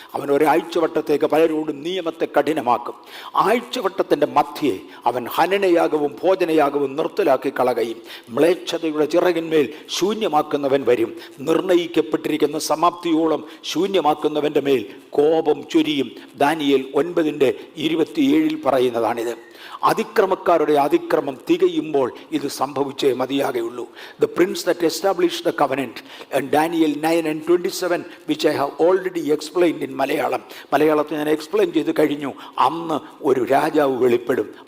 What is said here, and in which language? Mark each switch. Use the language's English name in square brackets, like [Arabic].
[Malayalam] അവൻ ഒരാഴ്ച വട്ടത്തേക്ക് പലരോടും നിയമത്തെ കഠിനമാക്കും. ആഴ്ചവട്ടത്തിൻ്റെ മധ്യേ അവൻ ഹനനയാഗവും ഭോജനയാഗവും നിർത്തലാക്കി കളകയും മ്ലേച്ഛതയുടെ ചിറകിന്മേൽ ശൂന്യമാക്കുന്നവൻ വരും. നിർണയിക്കപ്പെട്ടിരിക്കുന്ന സമാപ്തിയോളം ശൂന്യമാക്കുന്നവൻ്റെ മേൽ കോപം ചൊരിയും. ദാനിയേൽ 9:27 പറയുന്നതാണിത്. അതിക്രമക്കാരുടെ അതിക്രമം തികയുമ്പോൾ ഇത് സംഭവിച്ചേ മതിയാകുള്ളൂ. [English] The prince that established the covenant, and Daniel 9:27, which I have already explained in Malayalam. [Malayalam] മലയാളത്തിൽ ഞാൻ എക്സ്പ്ലെയിൻ ചെയ്ത് കഴിഞ്ഞു. അന്ന് ഒരു രാജാവ് വെളിപ്പെടും.